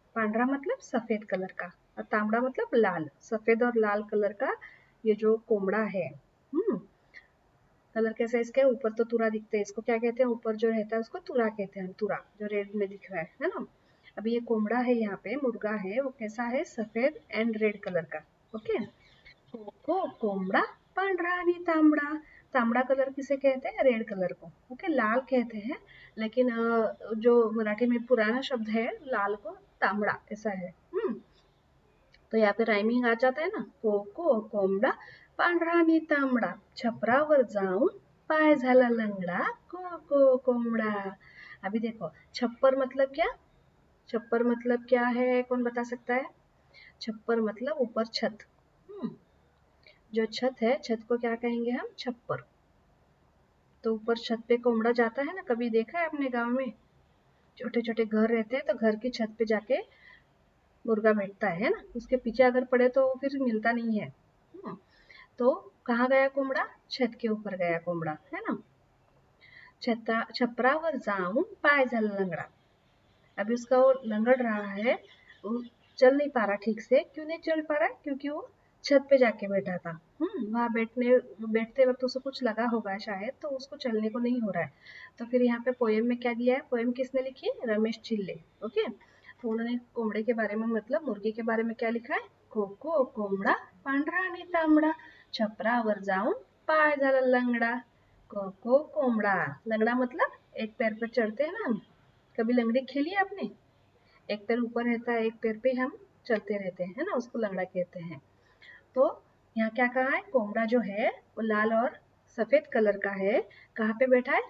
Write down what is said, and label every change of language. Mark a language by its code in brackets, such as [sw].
[hi] पांढरा मतलब सफेद कलर का और तांबडा मतलब लाल। सफेद और लाल कलर का ये जो कोंबड़ा है। कलर कैसा है इसके? ऊपर तो तुरा दिखते हैं, इसको क्या कहते हैं? ऊपर जो रहता है उसको तुरा कहते हैं, तुरा जो रेड में दिख रहा है ना। अभी ये कोंबड़ा है, यहाँ पे मुर्गा है, वो कैसा है? सफेद एंड रेड कलर का। [mr] ओके, को कोंबड़ा, पांढरा आणि तांबडा। [hi] तांबडा कलर किसे कहते हैं? रेड कलर को। ओके, लाल कहते हैं, लेकिन जो मराठी में पुराना शब्द है लाल को तांबडा ऐसा है। तो यहाँ पे राइमिंग आ जाता है ना, [mr] को कोंबडा, पांढरा आणि तांबडा, छपरावर जाऊन पाय झाला लंगडा. को कोंबडा. [hi] अभी देखो, छप्पर मतलब क्या? छप्पर मतलब क्या है, कौन बता सकता है? छप्पर मतलब ऊपर छत। जो छत है, छत को क्या कहेंगे हम? छप्पर। तो ऊपर छत पे कोंबड़ा जाता है ना, कभी देखा है अपने गांव में? छोटे छोटे घर रहते हैं तो घर की छत पे जाके मुर्गा बैठता है ना। उसके पीछे अगर पड़े तो फिर मिलता नहीं है। तो कहाँ गया कोंबड़ा? छत के ऊपर गया कोंबड़ा, है ना। [mr] छपरावर जाऊन पाय झाला लंगड़ा। [hi] अभी उसका वो लंगड़ रहा है, वो चल नहीं पा रहा ठीक से। क्यों नहीं चल पा रहा? क्योंकि वो छत पे जाके बैठा था। वहां बैठते वक्त उसे कुछ लगा होगा शायद, तो उसको चलने को नहीं हो रहा है। तो फिर यहाँ पे पोएम में क्या दिया है? पोएम किसने लिखी है? रमेश चिल्ले। ओके, तो उन्होंने कोंबड़े के बारे में, मतलब मुर्गे के बारे में क्या लिखा है? [mr] को कोंबडा, पांढरा आणि तांबडा, छपरावर जाऊन पाय झाला लंगडा. को कोंबडा। [hi] लंगड़ा मतलब एक पैर पर चढ़ते हैं ना हम। कभी लंगड़ी खेली है आपने? एक पैर ऊपर रहता है, एक पैर पे हम चलते रहते हैं, है ना, उसको लंगड़ा कहते हैं। तो यहाँ क्या कहा है? कोंबड़ा जो है वो लाल और सफेद कलर का है। कहाँ पे बैठा है?